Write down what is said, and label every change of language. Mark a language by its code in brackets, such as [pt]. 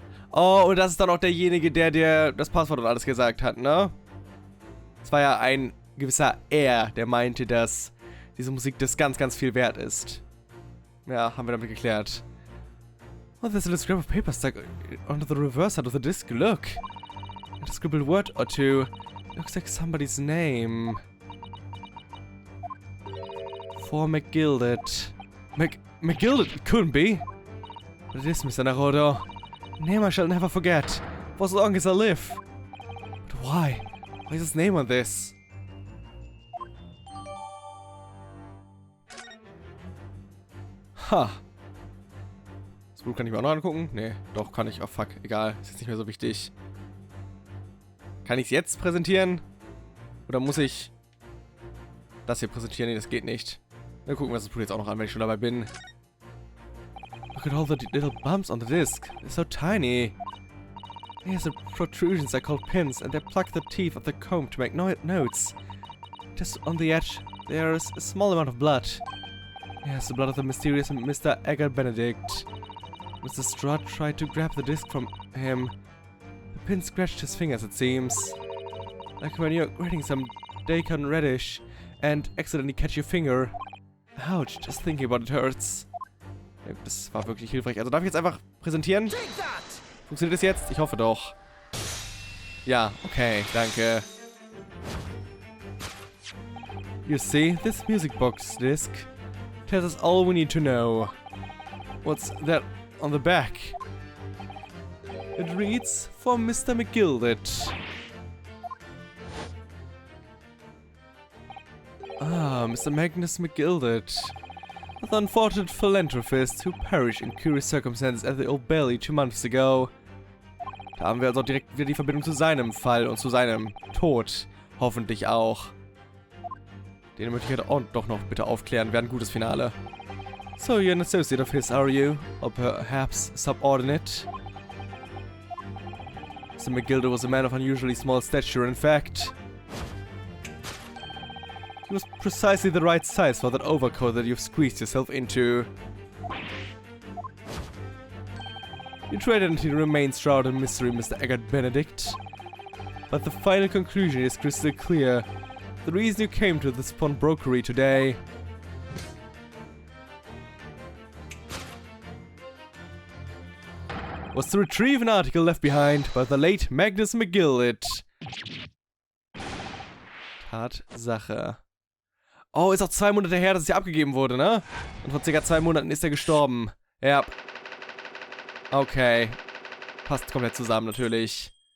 [de] Oh, und das ist dann auch derjenige, der das Passwort und alles gesagt hat, ne? Es war ja ein gewisser Er, der meinte, dass diese Musik das ganz, ganz viel wert ist. Ja, haben wir damit geklärt. [en] Oh, there's a little scrap of paper stuck onto the reverse side of the disc. Look. A scribbled word or two. Looks like somebody's name. For McGilded. McGilded? It couldn't be. But it is, Mr. Naruto. A name I shall never forget. For as long as I live. But why? What is his name on this? Ha. [de] Das Buch kann ich mir auch noch angucken? Nee, doch, kann ich. Oh, fuck. Egal. Ist jetzt nicht mehr so wichtig. Kann ich es jetzt präsentieren? Oder muss ich das hier präsentieren? Nee, das geht nicht. Dann gucken wir das Buch jetzt auch noch an, wenn ich schon dabei bin. [en] Look at all the little bumps on the disc. They're so tiny. Here's the protrusions are called pins, and they plug the teeth of the comb to make notes. Just on the edge, there is a small amount of blood. Yes, the blood of the mysterious Mr. Edgar Benedict. Mr. Strutt tried to grab the disc from him. The pin scratched his fingers, it seems. Like when you're grating some daikon radish and accidentally catch your finger. Ouch, just thinking about it hurts. [de] Ja, das war wirklich hilfreich. Also darf ich jetzt einfach präsentieren? Funktioniert das jetzt? Ich hoffe doch. Ja, okay, danke. You see, this music box disc tells us all we need to know. What's that on the back? It reads, for Mr. McGilded. Ah, Mr. Magnus McGilded. The unfortunate philanthropist who perished in curious circumstances at the Old Bailey 2 months ago. Da haben wir also direkt wieder die Verbindung zu seinem Fall und zu seinem Tod. Hoffentlich auch. Den möchte ich halt auch doch noch bitte aufklären. Wäre ein gutes Finale. [en] So you're an associate of his, are you? Or perhaps subordinate? Mr. McGilder was a man of unusually small stature, in fact. He was precisely the right size for that overcoat that you've squeezed yourself into. You traded until you remained shrouded in mystery, Mr. Eggert Benedict. But the final conclusion is crystal clear. The reason you came to this pawnbrokery today was to retrieve an article left behind by the late Magnus McGilded. [de] Tatsache. Oh, ist auch 2 Monate her, dass es hier abgegeben wurde, ne? Und vor ca. 2 Monaten ist er gestorben. Ja. Okay. Passt komplett zusammen, natürlich.